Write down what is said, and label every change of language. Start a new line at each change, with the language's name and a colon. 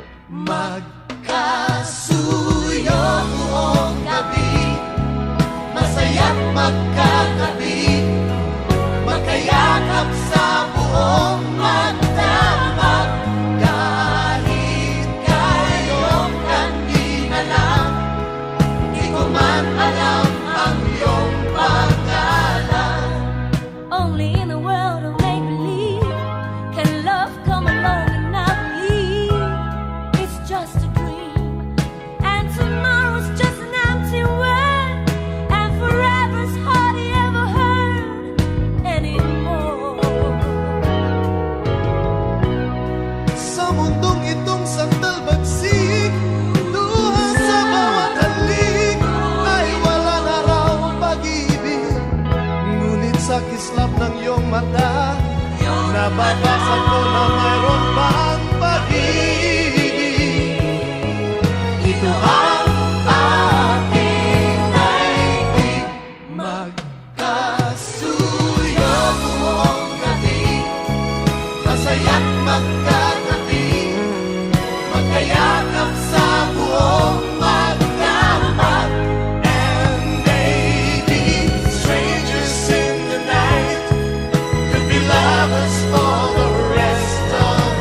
Filipino: Magkasuyo buong gabi, masaya't magkatabi, magkayakap sa buong magdamag. Kahit kayong kanina lang, di ko man alam ang iyong pangalan.
English: Only in the world of make-believe can love come along and not leave. It's just a dream, and tomorrow's just an empty word, and forever's hardly ever heard anymore.
Filipino: Sa mundong itong sandal bagsik, luha sa bawat halik, ay wala na raw pag-ibig. Ngunit sa kislap ng iyong mata, nababasa ko na mayroon pang pag-ibig. Ito ang aking daigdig, magkasuyo buong gabi, masaya't magkatabi, magkayakap sa buong magdamag.
English: And maybe strangers in the night could be lovers for the rest of